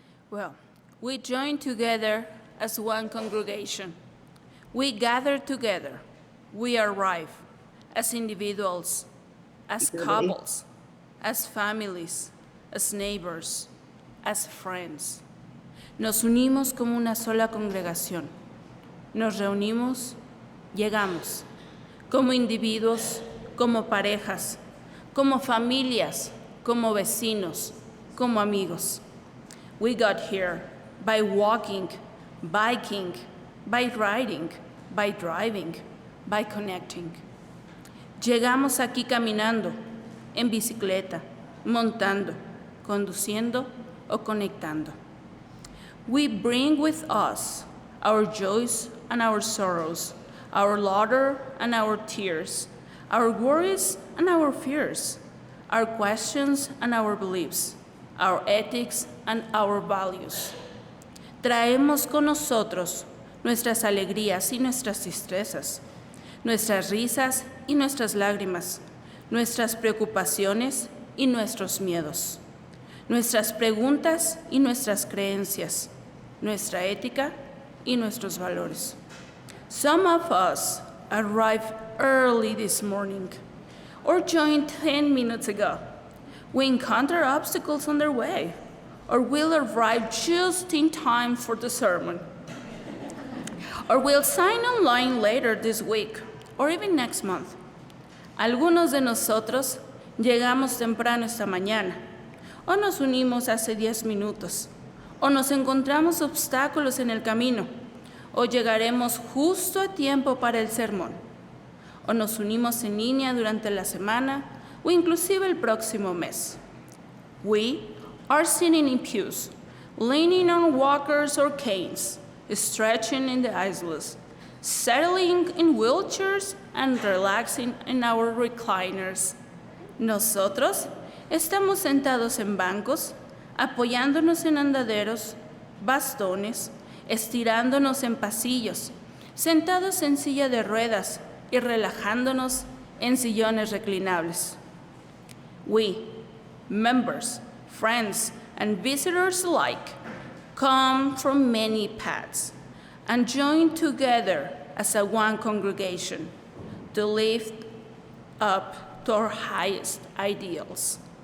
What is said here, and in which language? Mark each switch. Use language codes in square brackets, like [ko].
[en] Well, we join together as one congregation. We gather together. We arrive as individuals, as couples, as families, as neighbors, as friends. [es] Nos unimos como una sola congregación, nos reunimos, llegamos, como individuos, como parejas, como familias, como vecinos, como amigos. [en] We got here by walking, biking, by riding, by driving, by connecting. [es] Llegamos aquí caminando, en bicicleta, montando, conduciendo o conectando. [en] We bring with us our joys and our sorrows, our laughter and our tears, our worries and our fears, our questions and our beliefs, our ethics and our values. [es] Traemos con nosotros nuestras alegrías y nuestras tristezas, nuestras risas y nuestras lágrimas, nuestras preocupaciones y nuestros miedos, nuestras preguntas y nuestras creencias, nuestra ética y nuestros valores. [en] Some of us arrived early this morning or joined 10 minutes ago. We encounter obstacles on their way, or will arrive just in time for the sermon, or will sign online later this week, or even next month. [es] Algunos de nosotros llegamos temprano esta mañana, o nos unimos hace 10 minutos, o nos encontramos obstáculos en el camino, o llegaremos justo a tiempo para el sermón, o nos unimos en línea durante la semana, o inclusive el próximo mes. [en] We are sitting in pews, leaning on walkers or canes, stretching in the aisles, settling in wheelchairs and relaxing in our recliners. [es] Nosotros estamos sentados en bancos, apoyándonos en andaderos, bastones, estirándonos en pasillos, sentados en silla de ruedas y relajándonos en sillones reclinables. [en] We, members, friends, and visitors alike, come from many paths and join together as a one congregation to lift up to our highest ideals.